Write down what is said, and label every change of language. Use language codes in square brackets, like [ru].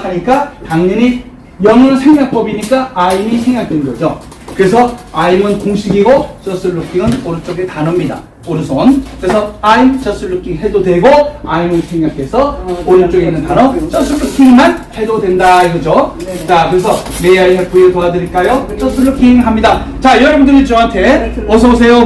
[ko] 하니까 당연히 영어는 생략법이니까 I'이 생략된 거죠. 그래서 I'는 공식이고 [en] just looking [ko] 은 오른쪽의 단어입니다. 오른손. 그래서 [en] I'm just looking [ko] 해도 되고 I'는 생략해서 오른쪽에 있는 단어 [en] just looking [ko] 만 해도 된다 이거죠. 자, 그래서 [en] May I help you [ko] 도와드릴까요? [en] just looking [ko] 합니다. 자, 여러분들이 저한테 어서 오세요.